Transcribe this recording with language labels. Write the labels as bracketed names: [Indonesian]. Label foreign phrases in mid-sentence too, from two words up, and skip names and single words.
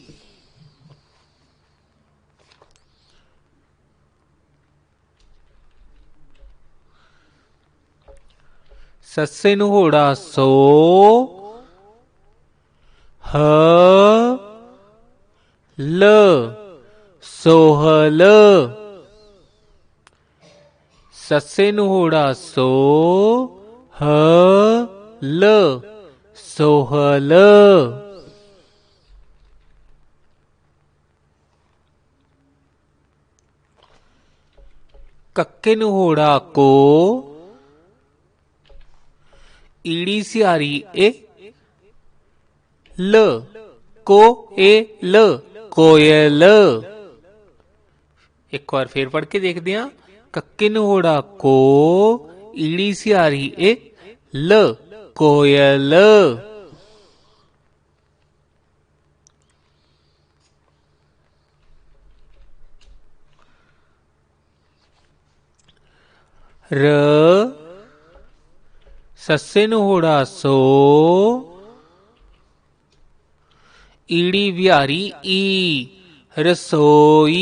[Punjabi] ਸੱਸੇ ਨੂੰ ਹੋੜਾ ਸੋ, ਹ, ਲ, ਸੋਹਲ। ਸੱਸੇ ਨੂੰ ਹੋੜਾ ਸੋ, ਹ, ਲ, सोहल। ਕੱਕੇ ਨੂੰ ਹੋੜਾ ਕੋ, ਈੜੀ ਸਿਆਰੀ ਏ, ਲ, ਕੋ ਏ ਲ, ਕੋਇਲ। [Hindi] एक बार फिर पढ़ के देखते हैं। [Punjabi] ਕੱਕੇ ਨੂੰ ਹੋੜਾ ਕੋ, ਈੜੀ ਸਿਆਰੀ ਏ, ਲ, ਕੋਇਲ। ਰ, ਸੱਸੇ ਨੂੰ ਹੋੜਾ ਸੋ, ਈੜੀ ਬਿਹਾਰੀ ਈ, ਰਸੋਈ।